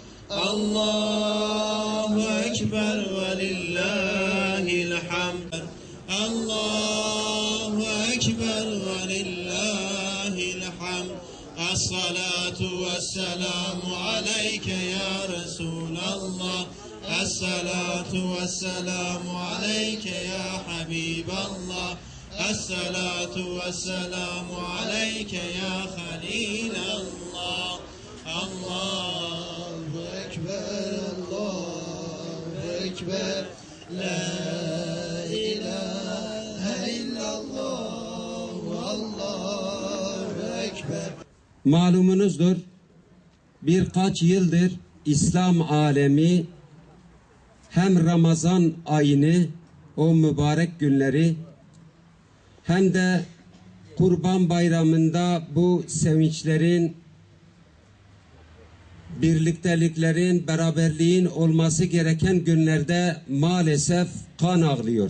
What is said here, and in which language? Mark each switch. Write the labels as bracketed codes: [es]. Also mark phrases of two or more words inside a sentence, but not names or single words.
[ar] الله أكبر ولله الحمد الله أكبر ولله الحمد الصلاة والسلام عليك يا رسول الله الصلاة والسلام عليك يا حبيب الله الصلاة والسلام عليك يا خليل الله الله أكبر الله أكبر لا إله إلا الله الله أكبر. [tr] Malumunuzdur, birkaç yıldır İslam alemi hem Ramazan ayını, o mübarek günleri, hem de Kurban Bayramı'nda bu sevinçlerin, birlikteliklerin, beraberliğin olması gereken günlerde maalesef kan ağlıyor.